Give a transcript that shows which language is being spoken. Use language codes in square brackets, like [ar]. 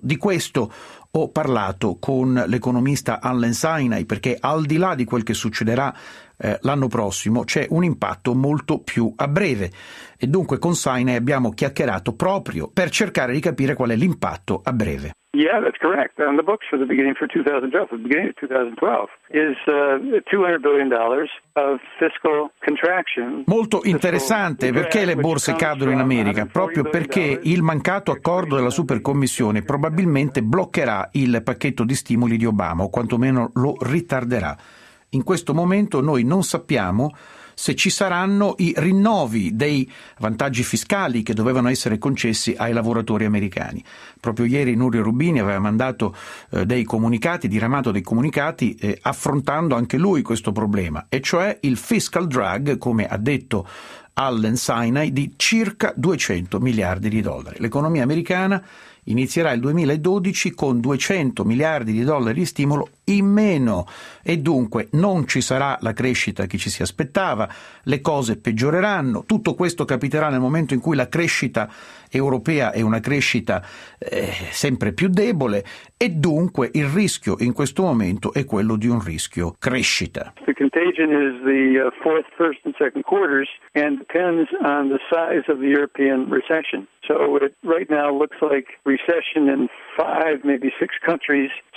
[it] Di questo ho parlato con l'economista Allen Sinai, perché al di là di quel che succederà l'anno prossimo c'è un impatto molto più a breve e dunque con Sinai abbiamo chiacchierato proprio per cercare di capire qual è l'impatto a breve. [en] Yeah, that's correct. On the books for the beginning for 2012, the beginning of 2012 is $200 billion of fiscal contraction. [it] Molto interessante, perché le borse cadono in America? Proprio perché il mancato accordo della supercommissione probabilmente bloccherà il pacchetto di stimoli di Obama, o quantomeno lo ritarderà. In questo momento noi non sappiamo se ci saranno i rinnovi dei vantaggi fiscali che dovevano essere concessi ai lavoratori americani. Proprio ieri Nuria Rubini aveva mandato dei comunicati, diramato dei comunicati, affrontando anche lui questo problema, e cioè il fiscal drag, come ha detto Allen Sinai di circa 200 miliardi di dollari. L'economia americana inizierà il 2012 con 200 miliardi di dollari di stimolo in meno e dunque non ci sarà la crescita che ci si aspettava, le cose peggioreranno, tutto questo capiterà nel momento in cui la crescita europea è una crescita sempre più debole e dunque il rischio in questo momento è quello di un rischio crescita. [en] The contagion is the fourth, first and second quarters and depends on the size of the European recession. So it right now looks like recession in 5, maybe 6 countries.